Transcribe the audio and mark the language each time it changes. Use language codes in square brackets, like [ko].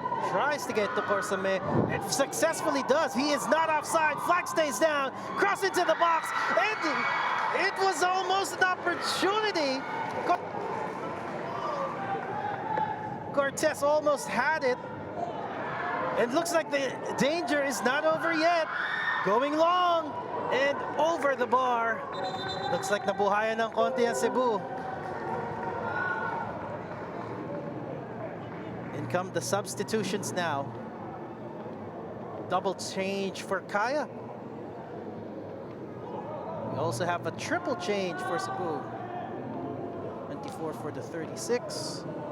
[en] Tries to get to Porsame. It successfully does. He is not offside. Flag stays down. Cross into the box. And it was almost an opportunity. Cortez almost had it. It looks like the danger is not over yet. Going long and over the bar. Looks like [tl] nabuhayan ng konti ang Cebu. [en] In come the substitutions now. Double change for Kaya. We also have a triple change for Cebu. 24 for the 36.